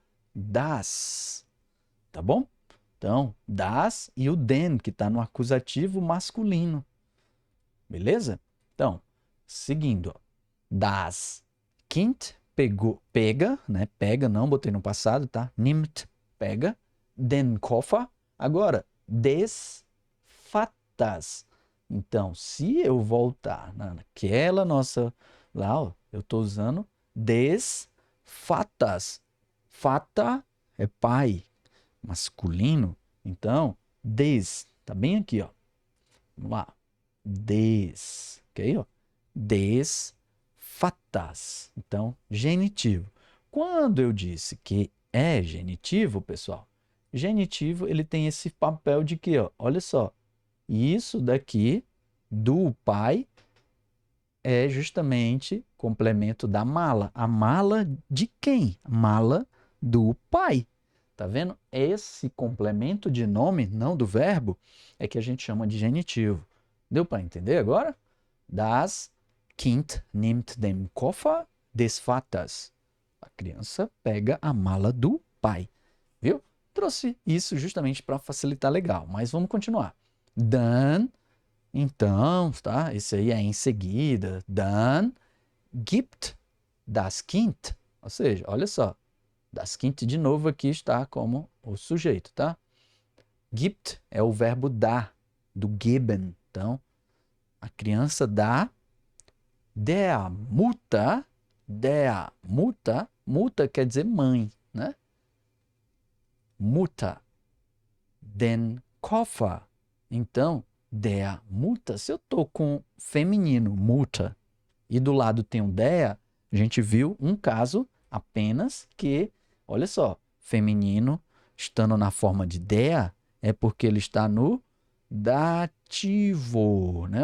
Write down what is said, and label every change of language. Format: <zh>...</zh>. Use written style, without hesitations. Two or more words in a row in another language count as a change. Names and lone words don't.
<pt>Das, tá bom? Então, das e o den, que está no acusativo masculino. Beleza? Então, seguindo, ó.</pt> <de>Das Kind,</de> <pt>pegou, pega, né? Pega, não botei no passado, tá?</pt> <de>Nimmt, pega. Den Koffer. Agora, des Vaters.</de> <pt>Então, se eu voltar naquela nossa... Lá, ó, eu estou usando</pt> <de>des Vaters.</de> <pt>Vater é pai, masculino. Então, des, tá bem aqui, ó. Vamos lá.</pt> <de>Des, ok? Ó. Des Vaters.</de> <pt>Então, genitivo. Quando eu disse que é genitivo, pessoal, genitivo ele tem esse papel de que, ó, olha só, isso daqui do pai é justamente complemento da mala. A mala de quem? A mala do pai. Tá vendo? Esse complemento de nome, não do verbo, é que a gente chama de genitivo. Deu para entender agora?</pt> <de>Das Kind nimmt den Koffer des Vaters.</de> <pt>A criança pega a mala do pai. Viu? Trouxe isso justamente para facilitar legal, mas vamos continuar. Dann, então, tá? Esse aí é em seguida.</pt> <de>Dann gibt das Kind.</de> <pt>Ou seja, olha só.</pt> <de>Das Kind</de> <pt>de novo aqui está como o sujeito, tá? Gibt é o verbo dar, do geben. Então, a criança dá</pt> <de>der Mutter,</de> <pt>Mutter quer dizer mãe, né?</pt> <de>Mutter, den Koffer. Então, der Mutter,</de> <pt>se eu estou com feminino, Mutter, e do lado tem um der, a gente viu um caso apenas que, olha só, feminino estando na forma de der, é porque ele está no dativo, né?</pt>